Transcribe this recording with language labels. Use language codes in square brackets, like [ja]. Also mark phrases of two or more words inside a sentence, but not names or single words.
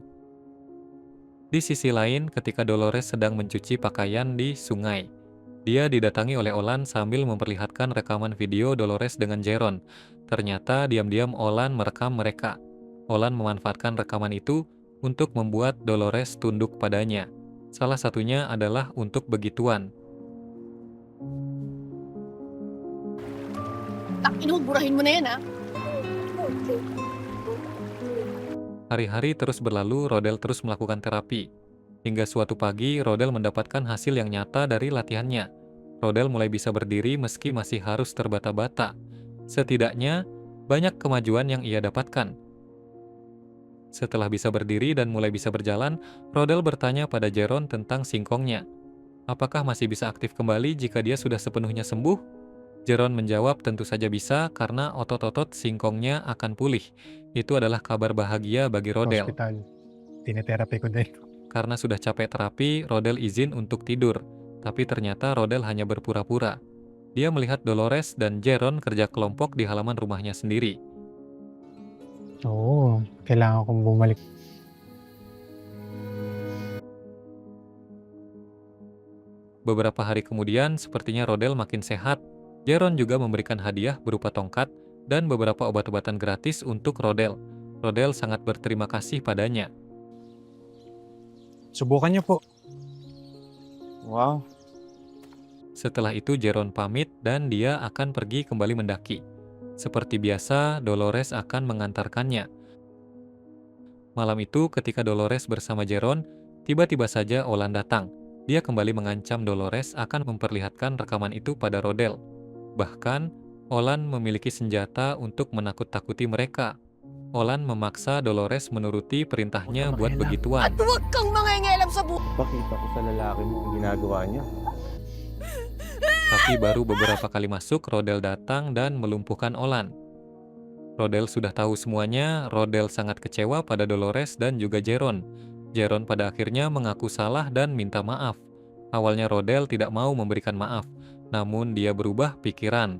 [id] Di sisi lain, ketika Dolores sedang mencuci pakaian di sungai, dia didatangi oleh Olan sambil memperlihatkan rekaman video Dolores dengan Jeron. Ternyata diam-diam Olan merekam mereka. Olan memanfaatkan rekaman itu untuk membuat Dolores tunduk padanya. Salah satunya adalah untuk begituan. [tl] Takin mo, burahin mo na yan, ah. [id] Hari-hari terus berlalu, Rodel terus melakukan terapi. Hingga suatu pagi, Rodel mendapatkan hasil yang nyata dari latihannya. Rodel mulai bisa berdiri meski masih harus terbata-bata. Setidaknya, banyak kemajuan yang ia dapatkan. Setelah bisa berdiri dan mulai bisa berjalan, Rodel bertanya pada Jeron tentang singkongnya. Apakah masih bisa aktif kembali jika dia sudah sepenuhnya sembuh? Jeron menjawab tentu saja bisa karena otot-otot singkongnya akan pulih. Itu adalah kabar bahagia bagi Rodel. [tl] Hospital. Tineterapi ko din. [id] Karena sudah capek terapi, Rodel izin untuk tidur. Tapi ternyata Rodel hanya berpura-pura. Dia melihat Dolores dan Jeron kerja kelompok di halaman rumahnya sendiri. [tl] Oo, kailangan kong bumalik. [id] Beberapa hari kemudian, sepertinya Rodel makin sehat. Jeron juga memberikan hadiah berupa tongkat dan beberapa obat-obatan gratis untuk Rodel. Rodel sangat berterima kasih padanya. [tl] Subukan niyo po. Wow. [id] Setelah itu Jeron pamit dan dia akan pergi kembali mendaki. Seperti biasa, Dolores akan mengantarkannya. Malam itu ketika Dolores bersama Jeron, tiba-tiba saja Olan datang. Dia kembali mengancam Dolores akan memperlihatkan rekaman itu pada Rodel. Bahkan, Olan memiliki senjata untuk menakut-takuti mereka. Olan memaksa Dolores menuruti perintahnya buat begituan. [tl] At huwag kang mangingialam sa buhay. Pakita ko sa lalaki mo ang ginagawa niya. [id] Tapi baru beberapa kali masuk, Rodel datang dan melumpuhkan Olan. Rodel sudah tahu semuanya. Rodel sangat kecewa pada Dolores dan juga Jeron. Jeron pada akhirnya mengaku salah dan minta maaf. Awalnya Rodel tidak mau memberikan maaf, namun dia berubah pikiran.